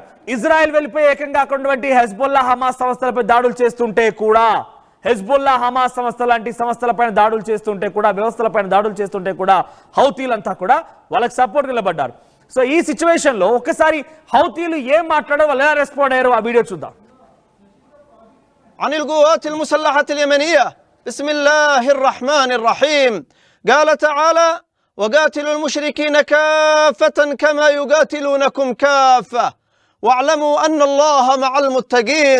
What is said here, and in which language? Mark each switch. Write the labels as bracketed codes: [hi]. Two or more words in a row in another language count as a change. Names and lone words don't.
[te] ఇజ్రాయెల్ వెళ్ళిపోయి ఏకంగా అక్కడున్నటువంటి హెజ్బుల్లా హమాస్ సంస్థలపై దాడులు చేస్తుంటే కూడా, హెజ్బుల్లా హమాస్ సంస్థ లాంటి సంస్థలపైన దాడులు చేస్తుంటే కూడా, వ్యవస్థలపైన దాడులు చేస్తుంటే కూడా హౌతీలంతా కూడా వాళ్ళకి సపోర్ట్ నిలబడ్డారు. సో ఈ సిచ్యువేషన్ లో ఒక్కసారి హౌతీలు ఏం మాట్లాడారో, వాళ్ళు ఎలా రెస్పాండ్ అయ్యారో ఆ వీడియో చూద్దాం. [ar] عن القوات المسلحة اليمنية بسم الله الرحمن الرحيم. قال تعالى: وقاتلوا المشركين كافة كما يقاتلونكم كافة واعلموا أن الله مع المتقين.